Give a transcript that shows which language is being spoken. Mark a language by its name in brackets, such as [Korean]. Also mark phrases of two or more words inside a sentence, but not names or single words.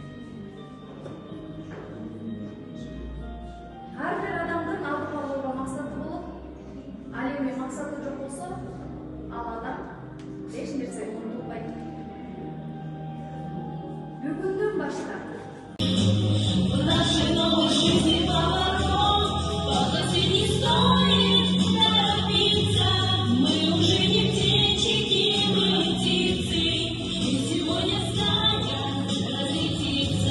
[Kyrgyz] Ар бир адамдын алдыга койгон максаты болот. Ал эми максаты жок болсо, ал адам эч нерсе умтулбайт. Бүгүндөн баштап [Russian] В нашей новой жизни поворот, погасить не стоит торопиться. Мы уже не птенчики, мы птицы, и сегодня стая разлетится.